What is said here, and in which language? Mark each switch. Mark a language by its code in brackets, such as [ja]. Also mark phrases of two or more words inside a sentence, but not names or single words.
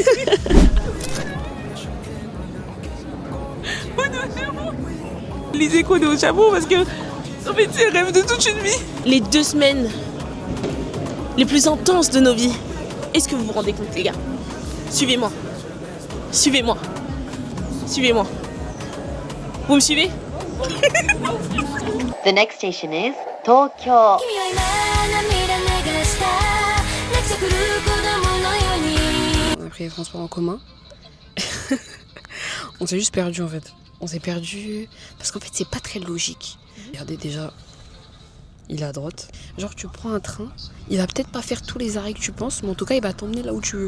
[fr] Les échos de au Japon parce que. En fait, c'est le rêve de toute une vie. Les 2 semaines les plus intenses de nos vies. Est-ce que vous vous rendez compte, les gars? Suivez-moi. Suivez-moi. Suivez-moi. Vous me suivez? [en] The next station is Tokyo. [ja] 君は今涙めぐるスター [fr] On a pris les transports en commun. On s'est juste perdu en fait. On s'est perdu parce qu'en fait c'est pas très logique. Regardez déjà, il est à droite. Genre tu prends un train, il va peut-être pas faire tous les arrêts que tu penses, mais en tout cas il va t'emmener là où tu veux.